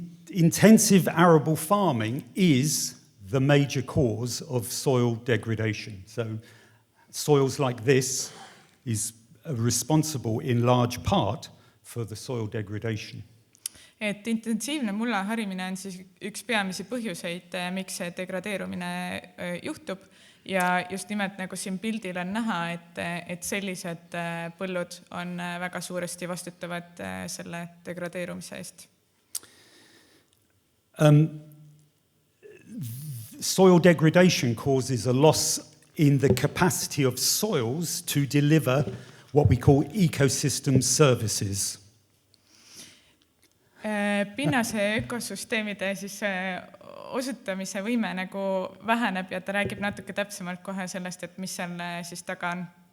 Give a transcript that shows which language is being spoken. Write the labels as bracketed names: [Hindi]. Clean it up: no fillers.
[English] Intensive arable farming is the major cause of soil degradation. So soils like this is responsible in large part for the soil degradation. [Estonian] Et intensiivne mulla harimine on siis üks peamisi põhjuseid, miks see degradeerumine juhtub ja just nimelt nagu siin pildil on näha, et sellised põllud on väga suuresti vastutavad selle degradeerumise eest. [English] Soil degradation causes a loss in the capacity of soils to deliver what we call ecosystem services. [Estonian] Pinnase ökosüsteemide siis osutamise võime nagu väheneb ja ta räägib natuke täpsemalt kohe sellest, et mis seal siis taga on.